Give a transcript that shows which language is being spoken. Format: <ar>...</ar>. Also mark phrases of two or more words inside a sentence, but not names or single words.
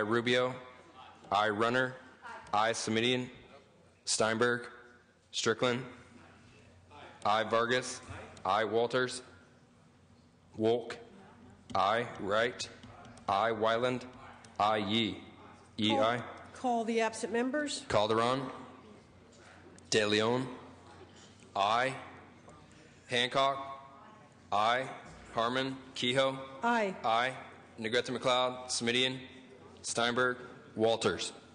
<en>Rubio, I. Runner, I. Semidian, Steinberg, Strickland, I. Vargas, I. Walters, Wolk, I. Wright, I. Wyland, I. Yee. Yee, aye. Call the absent members. Calderon, De Leon, I. Hancock, I. Harmon, Kehoe, Aye. I. Negrete McLeod, Semidian, Steinberg, Walters.</en>